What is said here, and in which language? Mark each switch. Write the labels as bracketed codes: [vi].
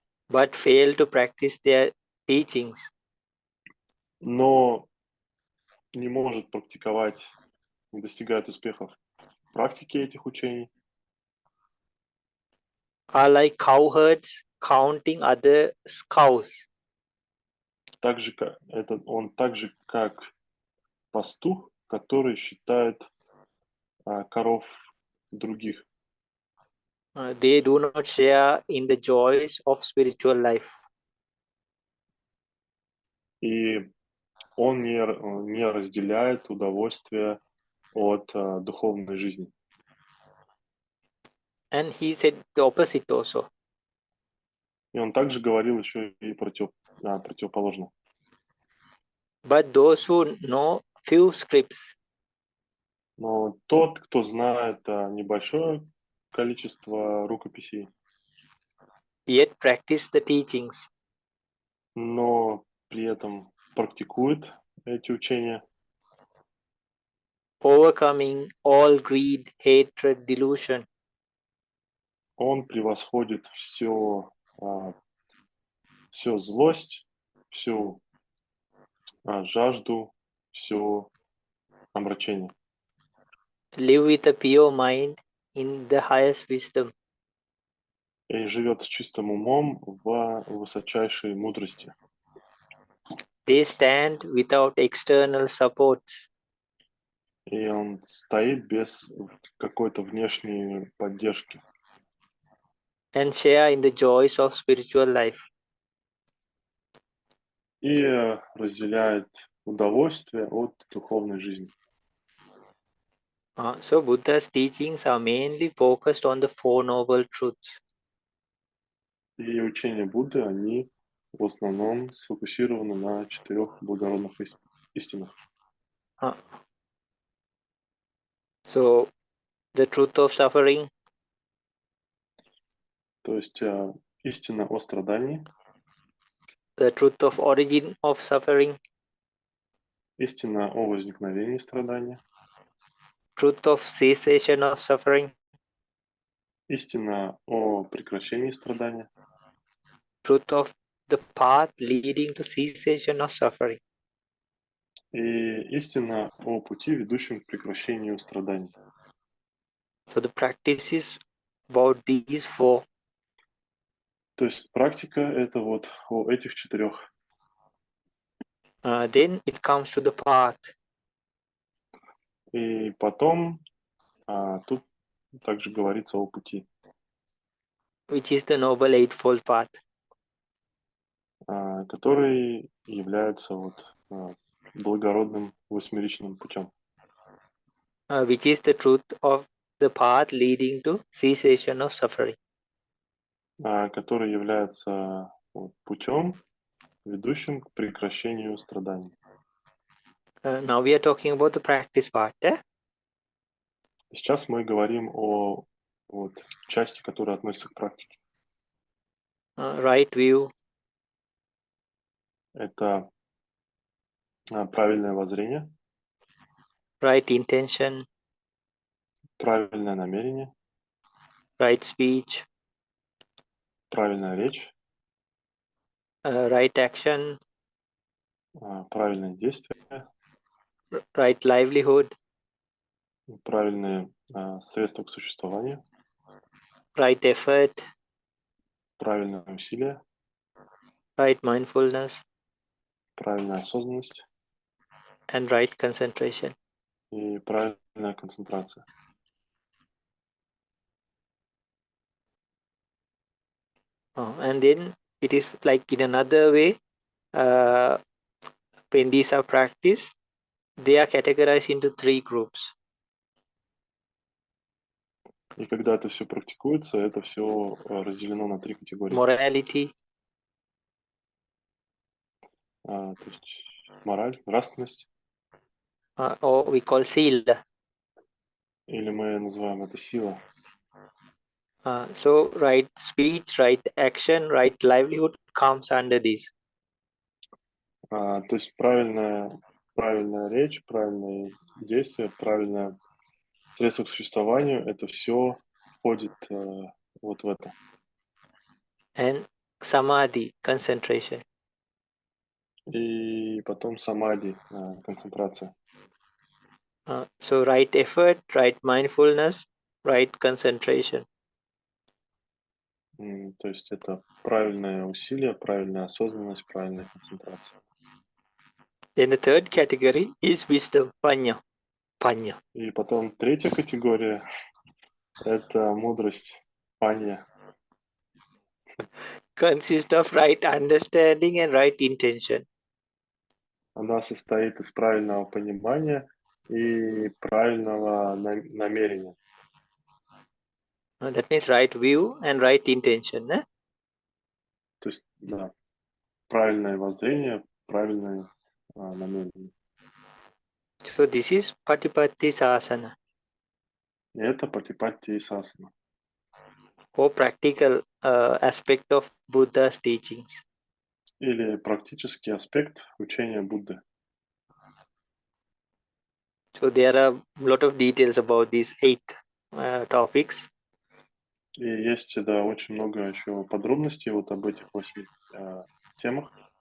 [en] but fail to practice their teachings. [ru] но не может практиковать, не достигает успехов в практике этих учений, [en] Are like cowherds counting other cows. [ru] так же, он так же, как пастух, который считает коров других. [en] They do not share in the joys of spiritual life. [ru] И он не разделяет удовольствие от духовной жизни. [en] And he said the opposite also. [ru] И он также говорил еще и противоположно. [en] But those who know few scripts, [ru] Но тот, кто знает небольшое количество рукописей, [en] yet practice the teachings, [ru] но при этом практикует эти учения, [en] overcoming all greed, hatred, delusion, [ru] он превосходит всю злость, всю жажду, все омрачение. [en] live with a pure mind in the highest wisdom. [ru] И живет с чистым умом в высочайшей мудрости. [en] They stand without external supports. [ru] И он стоит без какой-то внешней поддержки. [en] And share in the joys of spiritual life. [ru] И разделяет удовольствие от духовной жизни. [en] So Buddha's teachings are mainly focused on the Four Noble Truths. [ru] И учения Будды, они в основном сфокусированы на 4 благородных истинах. [en] So the truth of suffering, [ru] То есть истина о страдании, [en] the truth of origin of suffering, [ru] истина о возникновении страдания, [en] truth of cessation of suffering, [ru] истина о прекращении страдания, [en] truth of the path leading to cessation of suffering. [ru] и истина о пути, ведущем к прекращению страданий. [en] So the practice is about these four. [ru] То есть практика это вот о этих 4. [en] Then it comes to the path. [ru] И потом тут также говорится о пути, [en] Which is the Noble Eightfold Path. [ru] который является вот благородным восьмеричным путем. [en] Which is the truth of the path leading to cessation of suffering. [ru] Который является путем, ведущим к прекращению страданий. [en] Now we are talking about the practice part. [ru] Сейчас мы говорим о части, которая относится к практике. [en] Right view, [ru] Это правильное воззрение, [en] right intention, [ru] правильное намерение, [en] right speech, [ru] правильная речь, [en] right action, [ru] правильное действие, [en] right livelihood, [ru] правильные средства к существованию, [en] right effort, [ru] правильное усилие, [en] right mindfulness, [ru] правильная осознанность [en] and right concentration. [ru] и правильная концентрация. [en] And then it is like in another way, when these are practiced, they are categorized into 3 groups. [ru] И когда это все практикуется, это все разделено на 3 категории. [en] Morality, [ru] То есть мораль, нравственность, [en] or we call sila. [ru] или мы называем это сила. [en] So right speech, right action, right livelihood comes under this. [ru] То есть правильная речь, правильные действия, правильное средство к существованию, это все входит вот в это. [en] And samadhi, concentration. [ru] И потом самади, концентрация. [en] So right effort, right mindfulness, right concentration. [ru] То есть это правильное усилие, правильная осознанность, правильная концентрация. [en] Then the third category is wisdom, panya. Panya [ru] И потом третья категория– это мудрость, панья. [en] consists of right understanding and right intention. [ru] Она состоит из правильного понимания и правильного намерения. [en] That means right view and right intention. [ru] То есть, да, правильное воззрение, правильное намерение. [en] So this is Patipatti Sasana, [ru] И это Патипатти Сасана. [en] or practical aspect of Buddha's teachings. [ru] Или практический аспект учения Будды. [en] So there are a lot of details about these 8 topics. [ru] И есть, да, очень много еще подробностей вот об этих 8 темах.